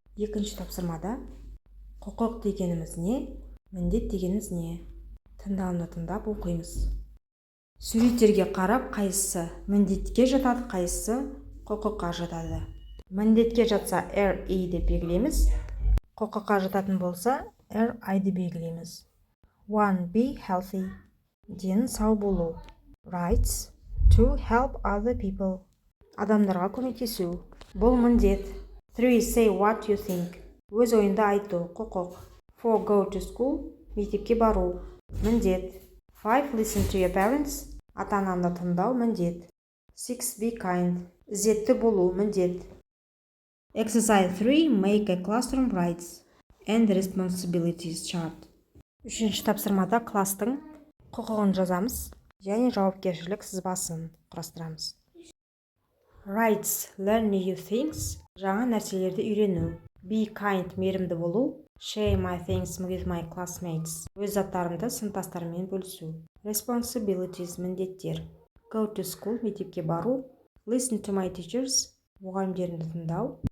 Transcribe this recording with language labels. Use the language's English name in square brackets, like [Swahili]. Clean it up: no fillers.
[Kazakh] Екінші тапсырмада құқық дегеніміз не, міндет дегеніміз не? Тыңдауымды тыңдап оқимыз. Суреттерге қарап, қайсысы міндетке жатады, қайсысы құқыққа жатады. Міндетке жатса RE деп белгілейміз. Құқыққа жататын болса RI деп белгілейміз. [English] 1. Be healthy. [Kazakh] Дені сау болу. [English] Rights. To help other people. [Kazakh] Адамдарға көмектесу. Бұл міндет. 3. [English] Say what you think. [Kazakh] Өз ойынды айту, құқық. [English] 4. Go to school. [Kazakh] Мектепке бару. Міндет. [English] 5. Listen to your parents. [Kazakh] Ата-ананы тыңдау, міндет. [English] 6. Be kind. [Kazakh] Ізетті болу, міндет. [English] Exercise 3. Make a classroom rights and responsibilities chart. [Kazakh] Үшінші тапсырмада кластың құқығын жазамыз және жауапкершілік сызбасын құрастырамыз. [English] Rights. Learn new things. [Kazakh] Жаңа нәрселерді үйрену. [English] Be kind. [Kazakh] Мейірімді болу. [English] Share my things with my classmates. [Kazakh] Өз заттарымды сыныптастарыммен бөлісу. [English] Responsibilities. [Kazakh] Міндеттер. [English] Go to school. [Kazakh] Мектепке бару. [English] Listen to my teachers. [Kazakh] Мұғалімдерімді тыңдау.